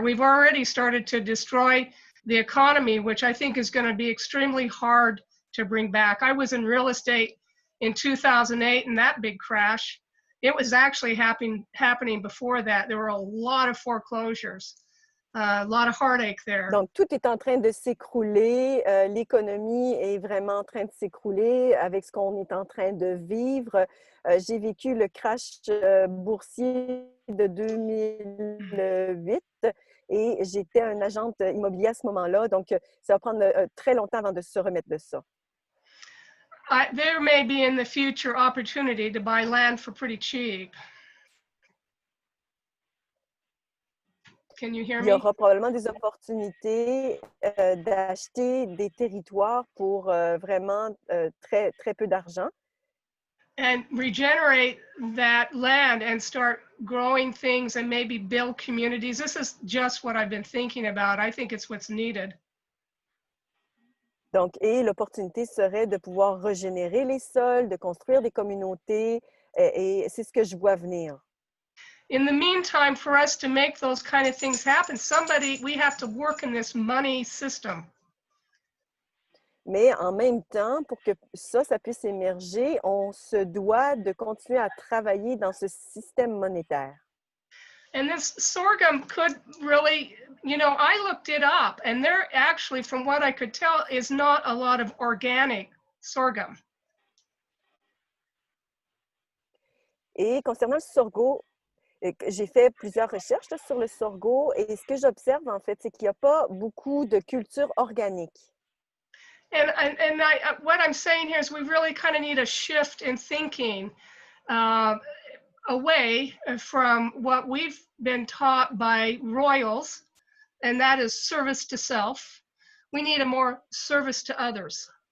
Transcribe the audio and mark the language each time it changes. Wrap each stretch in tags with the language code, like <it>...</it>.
<en>We've already started to destroy the economy, which I think is going to be extremely hard to bring back. I was in real estate in 2008 and that big crash. It was actually happening before that. There were a lot of foreclosures, a lot of heartache there.</en> <fr>Donc, tout est en train de s'écrouler. L'économie est vraiment en train de s'écrouler avec ce qu'on est en train de vivre. J'ai vécu le crash boursier de 2008 et j'étais un agente immobilier à ce moment-là. Donc, ça va prendre très longtemps avant de se remettre de ça.</fr> <en>There may be in the future opportunity to buy land for pretty cheap. Can you hear</en> <fr>Il y</fr> <en>me?</en> <fr>aura probablement des opportunités d'acheter des territoires pour vraiment très, très peu d'argent.</fr> <en>And regenerate that land and start growing things and maybe build communities. This is just what I've been thinking about. I think it's what's needed.</en> <fr>Donc, et l'opportunité serait de pouvoir régénérer les sols, de construire des communautés, et c'est ce que je vois venir.</fr> <en>In the meantime, for us to make those kind of things happen, we have to work in this money system.</en> <fr>Mais en même temps, pour que ça puisse émerger, on se doit de continuer à travailler dans ce système monétaire.</fr> <en>And this sorghum could really, you know, I looked it up and there actually, from what I could tell, is not a lot of organic sorghum.</en> <fr>Et concernant le sorgho, j'ai fait plusieurs recherches là, sur le sorgho et ce que j'observe en fait, c'est qu'il n'y a pas beaucoup de culture organique.</fr> <en>And what I'm saying here is we really kind of need a shift in thinking away from what we've been taught by royals, and that is service to self. We need a more service to others.</en>